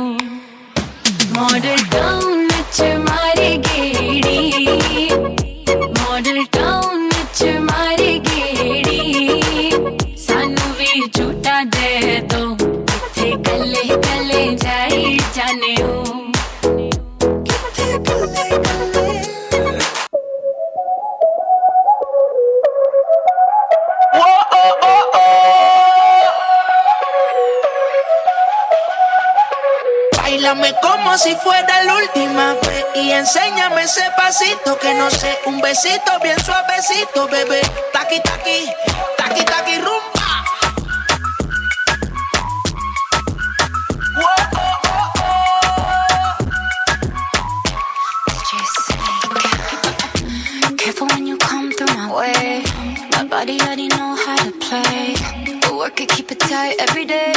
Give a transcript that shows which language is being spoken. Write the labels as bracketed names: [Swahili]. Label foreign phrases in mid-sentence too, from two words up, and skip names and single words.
[Punjabi] ਮਾਡਲ ਟਾਊਨ ਵਿਚ ਮਾਰੇ ਗੇੜੀ, ਮਾਡਲ ਟਾਊਨ ਵਿਚ ਮਾਰੇ ਗੇੜੀ, ਸਾਨੂੰ ਭੀ ਝੂਟਾ ਦੇ ਦੋ, ਕਿੱਥੇ ਕੱਲੇ ਕੱਲੇ ਜਾਈ ਜਾਣੇ ਓ, ਕਿੱਥੇ ਕੱਲੇ ਕੱਲੇ। [Spanish] Báilame como si fuera la última vez y enséñame ese pasito que no sé, un besito bien suavecito, bebé. Taqui taqui, taqui taqui rumba. [English] Careful when you come through my way. My body already know how to play. But work it, keep it tight every day.